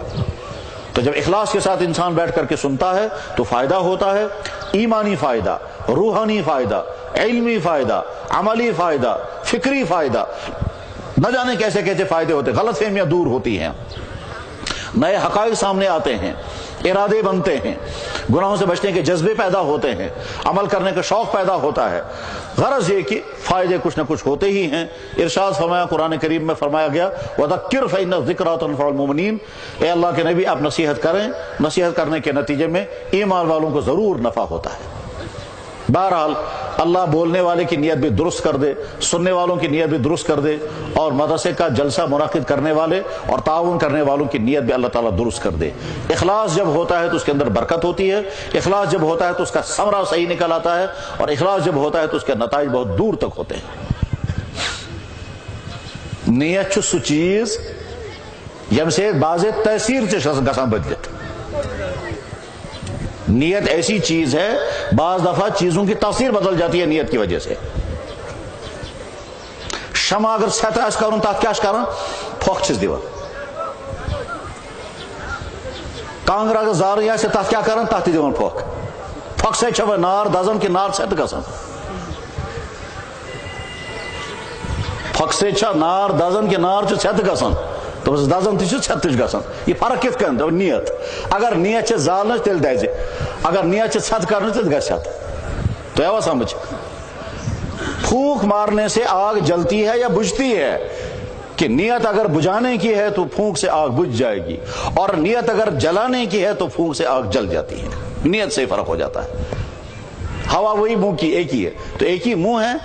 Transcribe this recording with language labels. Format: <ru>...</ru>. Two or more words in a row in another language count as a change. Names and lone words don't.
<ur>تو جب اخلاص کے ساتھ انسان بیٹھ کر کے سنتا ہے تو فائدہ ہوتا ہے، ایمانی فائدہ، روحانی فائدہ، علمی فائدہ، عملی فائدہ، فکری فائدہ، نہ جانے کیسے کیسے فائدے ہوتے، غلط فہمیاں دور ہوتی ہیں، نئے حقائق سامنے آتے ہیں، ارادے بنتے ہیں، گناہوں سے بچنے کے جذبے پیدا ہوتے ہیں، عمل کرنے کا شوق پیدا ہوتا ہے۔ غرض یہ کہ فائدے کچھ نہ کچھ ہوتے ہی ہیں۔ ارشاد فرمایا قرآن کریم میں فرمایا گیا</ur> <ar>وَذَكِّرْ فَإِنَّ الذِّكْرَىٰ تَنفَعُ الْمُؤْمِنِينَ،</ar> <ur>اے اللہ کے نبی آپ نصیحت کریں، نصیحت کرنے کے نتیجے میں ایمان والوں کو ضرور نفع ہوتا ہے۔ بہرحال اللہ بولنے والے کی نیت بھی درست کر دے، سننے والوں کی نیت بھی درست کر دے، اور مدرسے کا جلسہ منعقد کرنے والے اور تعاون کرنے والوں کی نیت بھی اللہ تعالیٰ درست کر دے۔ اخلاص جب ہوتا ہے تو اس کے اندر برکت ہوتی ہے، اخلاص جب ہوتا ہے تو اس کا ثمرہ صحیح نکل آتا ہے، اور اخلاص جب ہوتا ہے تو اس کے نتائج بہت دور تک ہوتے ہیں۔</ur> <ks>نیت چھُ سُہ چیز ییٚمہِ سۭتۍ بعض تأثیٖر تہِ چھِ گژھان بدلِتھ۔</ks> <ur>نیت ایسی چیز ہے بعض دفعہ چیزوں کی تاثیر بدل جاتی ہے نیت کی وجہ سے.</ur> <ks>شمع اگر سیت آس کرن تات کیا کرن پھوک چھس دیوان. کانگر اگر زار آسہِ تات کیا کرن تات دیوان پھوک. پھوک سے چھو نار دزن کہ نار سیت گژھان. پھوک سے چھا نار دزن کہ نار چھ سیت گژھان. تو بس دزن تہ چھ سیت تہ گژھان. یہ فرق کت کن تو نیت. اگر نیت چھ زالنچ تیل دزِ. اگر نیت چھ سیت کرنچ تیل گژھِ سیت. تو آوا سمجھ.</ks> <ur>پھونک مارنے سے آگ جلتی ہے یا بجھتی ہے؟ کہ نیت اگر بجھانے کی ہے تو پھونک سے آگ بجھ جائے گی، اور نیت اگر جلانے کی ہے تو پھونک سے آگ جل جاتی ہے. نیت سے فرق ہو جاتا ہے. ہوا وہی منہ کی ایک ہی ہے، تو ایک ہی منہ ہے.</ur>